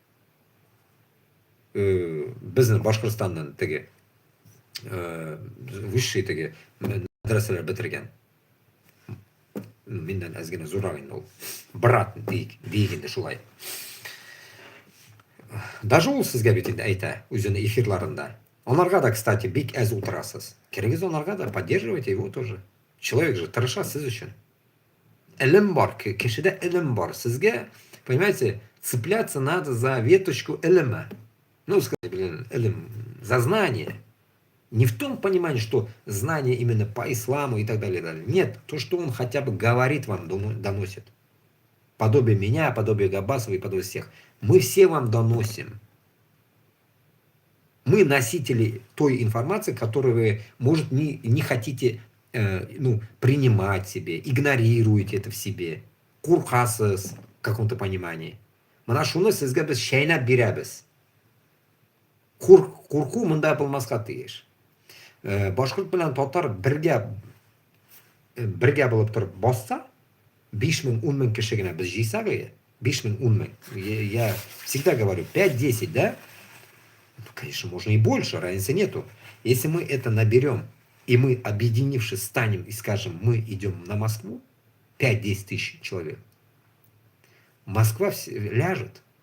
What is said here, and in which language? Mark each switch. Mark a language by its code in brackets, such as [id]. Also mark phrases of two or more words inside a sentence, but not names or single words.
[tt] Безнең Башкортстаннан теге высший теге мәдрәсәләр бетергән. Миннән әз генә зуррак инде ул. Брат диик инде шулай. Даже ул сезгә бит инде әйтә үзенең эфирларында. Анарга да, кстати, бик әз утырасыз. Кирегез анарга да, [ru] поддерживайте его тоже. Человек же [tt] тырыша сез өчен. Илем бар, кешедә илем бар. Сезгә, [ru] понимаете, цепляться надо за веточку илема. Ну, сказать, блин, илем, за знание. Не в том понимании, что знание именно по исламу и так далее, далее. Нет, то, что он хотя бы говорит вам, доносит. Подобие меня, подобие Габасова и подобие всех. Мы все вам доносим. Мы носители той информации, которую вы, может, не хотите принимать себе, игнорируете это в себе. Куркасыз в каком-то понимании. [tt] Мына шуны сезгә без шәйнәп бирәбез. Курку монда булмаска тиеш. Башкорт белән татар бергә булып торып басса, 5000, 10000 кеше генә без җыйсак, 5000, 10000. [ru] Я всегда говорю, 5-10, да? Ну, конечно, можно и больше, разницы нету. Если мы это наберем, и мы, объединившись, станем и скажем, мы идем на Москву, 5-10 тысяч человек, Москва ляжет.